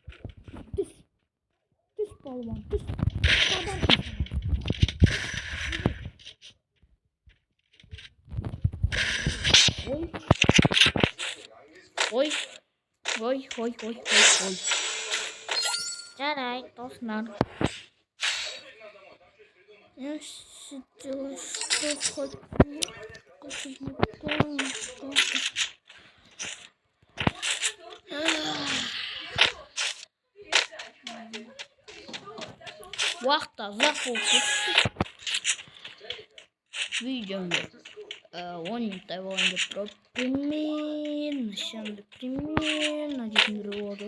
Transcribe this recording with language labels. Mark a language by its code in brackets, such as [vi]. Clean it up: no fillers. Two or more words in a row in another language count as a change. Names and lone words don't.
[kk] Түс балуан, түс. Ой. Жарай, достар. [ru] Я сидела, что хочу. [kk] Уақытта ұзақ болып кетті. Видеоны 10 минуттай болған деп тұрып, примерно дейтіндер болды.